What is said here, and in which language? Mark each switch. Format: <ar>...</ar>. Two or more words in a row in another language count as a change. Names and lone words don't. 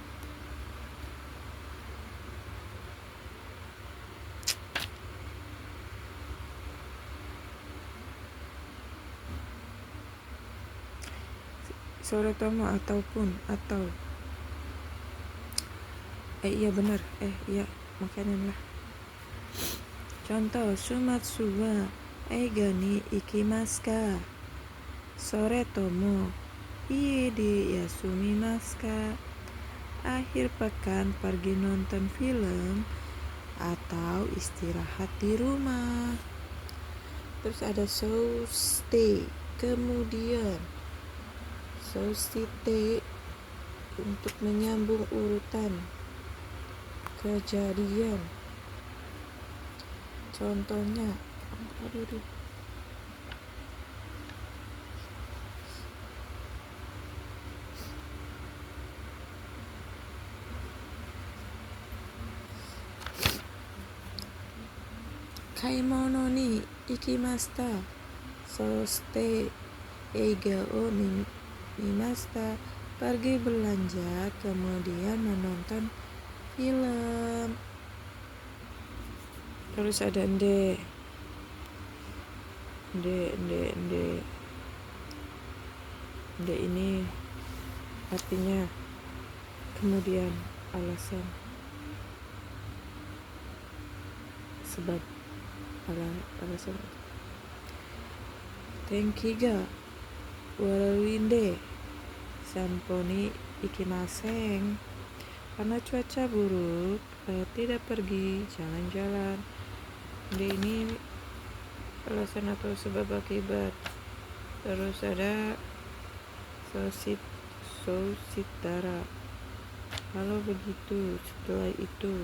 <ja>それとも</ja> <id>ataupun atau. Iya benar. Iya makanan lah. Contoh,</id> <ja>週末は映画に行きますか? それとも家で休みますか?</ja> <id>Akhir pekan pergi nonton film atau istirahat di rumah. Terus ada soushite, kemudian soushite untuk menyambung urutan kejadian. Contohnya,</id> <ja>買い物に行きました. そして映画を見ました.</ja> <id>Pergi belanja kemudian menonton film. Terus ada ende ini artinya kemudian, alasan, sebab, alasan.</id> <ja>天気が悪いんで散歩に行きません.</ja> <id>Karena cuaca buruk, tidak pergi jalan-jalan. Ini alasan atau sebab akibat. Terus ada soshitara. Kalau begitu, setelah itu.</id>